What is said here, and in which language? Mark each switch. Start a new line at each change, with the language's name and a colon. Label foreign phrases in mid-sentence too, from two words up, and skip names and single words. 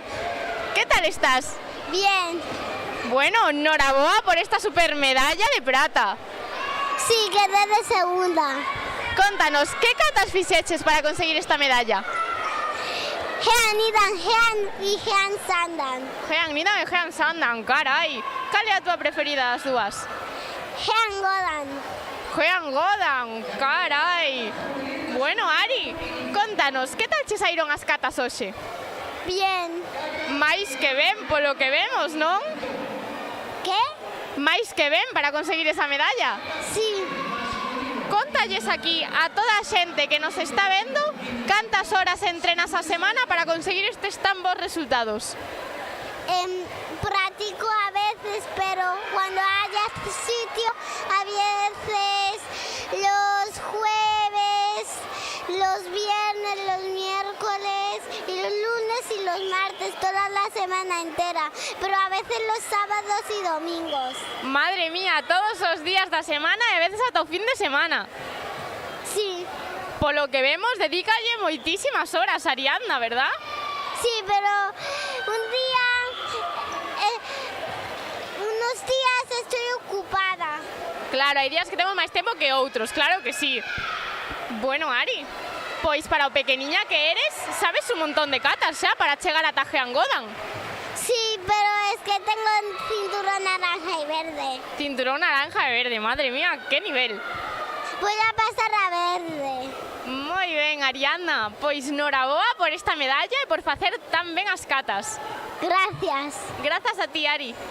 Spanish: ¿qué tal estás? Bien.
Galician: Bueno, enhoraboa por esta super medalla de plata.
Spanish: Sí, quedé de segunda.
Galician: Contanos, ¿qué catas fixeches para conseguir esta medalla?
Spanish: Jean Idan, Jean y Jean Sandan.
Galician: Jean Nidan e Jean Sandan, carai. Cal é a tua preferida das dúas?
Spanish: Jean Godan.
Galician: Jean Godan, carai. Bueno, Ari, contanos, que tal che saíron as catas hoxe?
Spanish: Bien.
Galician: Mais que ben, polo que vemos, non?
Spanish: ¿Qué?
Galician: Mais que ben para conseguir esa medalla.
Spanish: Sí.
Galician: Contalles aquí a toda a xente que nos está vendo cantas horas entrenas a semana para conseguir estes tan bons resultados.
Spanish: Practico a veces, pero cuando haya sitio, a veces los jueves, los viernes, los miércoles y los lunes y los martes, toda la semana entera, pero a veces los sábados y domingos.
Galician: Madre mía, todos os días da semana e a veces ata o fin de semana.
Spanish: Sí,
Galician: Polo que vemos, dedícalle moitísimas horas, Ariadna, verdad?
Spanish: sí, pero unos días estoy ocupada.
Galician: Claro, hai días que temos máis tempo que outros, claro que sí. Bueno, Ari, pois para o pequeniña que eres, sabes un montón de catas xa para chegar ata Jean Godan.
Spanish: Sí, pero es que tengo un cinturón naranja y verde.
Galician: Cinturón naranja e verde, madre mía, que nivel.
Spanish: Voy a pasar a verde.
Galician: Moi ben, Ariadna, pois noraboa por esta medalla e por facer tan ben as catas.
Spanish: Gracias.
Galician: Grazas a ti, Ari.